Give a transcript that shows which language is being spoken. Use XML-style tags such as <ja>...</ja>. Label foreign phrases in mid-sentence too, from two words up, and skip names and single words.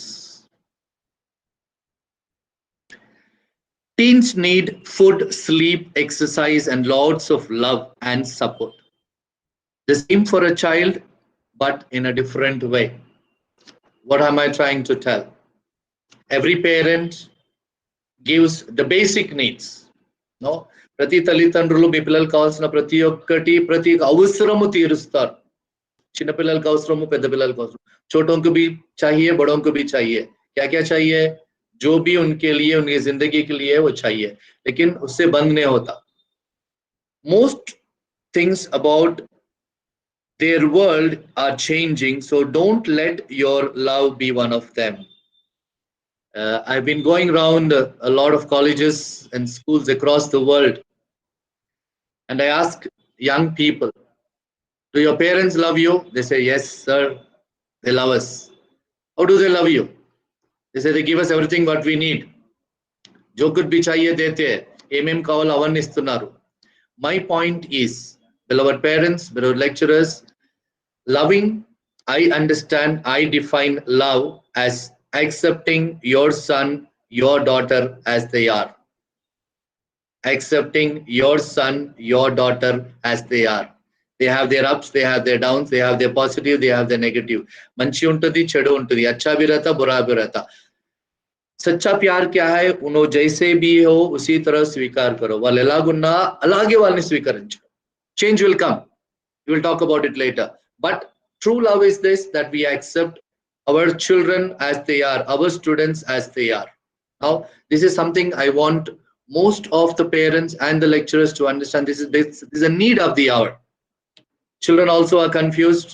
<en>Teens need food, sleep, exercise, and lots of love and support. The same for a child, but in a different way. What am I trying to tell? Every parent gives the basic needs. No,</en> <te>ప్రతి తల్లిదండ్రులు మీ పిల్లలకు కావాల్సిన ప్రతి అవసరము తీరుస్తారు. చిన్నపిల్లలకు అవసరము, పెద్ద పిల్లలకు అవసరం.</te> <hi>छोटों को भी चाहिए, बड़ों को भी चाहिए. क्या क्या चाहिए? जो भी उनके लिए, उनकी जिंदगी के लिए वो चाहिए, लेकिन उससे बंद नहीं होता.</hi> <en>Most things about their world are changing, so don't let your love be one of them. I've been going around a lot of colleges and schools across the world, and I ask young people, do your parents love you? They say, yes, sir, they love us. How do they love you? They say they give us everything what we need.</en> <hi>जो कुछ भी चाहिए देते हैं,</hi> <te>ఏమేం కావాలో అవన్నీ ఇస్తున్నారు.</te> <en>My point is, beloved parents, beloved lecturers, loving, I understand, I define love as accepting your son, your daughter as they are, accepting your son, your daughter as they are. They have their ups, they have their downs, they have their positive, they have their negative.</en> <te>మంచి ఉంటుంది, చెడు ఉంటుంది,</te> <hi>अच्छा भी रहता, बुरा भी रहता. सच्चा प्यार क्या है? उन्हों जैसे भी हो उसी तरह स्वीकार करो.</hi> <te>వాళ్ళు ఎలాగున్నా అలాగే వాళ్ళని స్వీకరించు.</te> <en>Change will come. We will talk about it later. But true love is this, that we accept our children as they are, our students as they are. Now, this is something I want most of the parents and the lecturers to understand. This is a need of the hour. Children also are confused.</en>